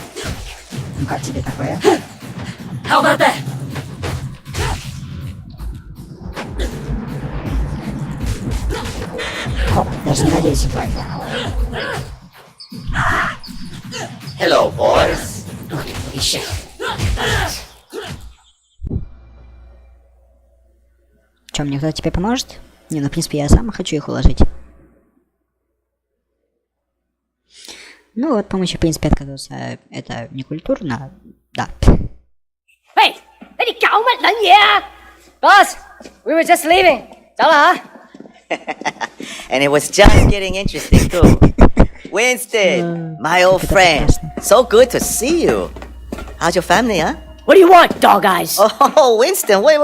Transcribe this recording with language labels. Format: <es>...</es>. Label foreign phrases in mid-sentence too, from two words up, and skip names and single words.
<en>How about that? Hello, boys.</en> <ru>Чем мне кто-то тебе поможет? Не, ну в принципе я сам хочу их уложить. Ну вот, помощи в принципе отказываться это не культурно, да.</ru> <yue>Hey, 你哋搞乜撚嘢啊</yue> <en>Boss, we were just leaving.</en> <yue>走啦吓。</yue> <en>And it was just getting interesting too. Winston, my old friend. So good to see you. How's your family, huh? What do you want, Dog Eyes? Oh, Winston, wait.</en>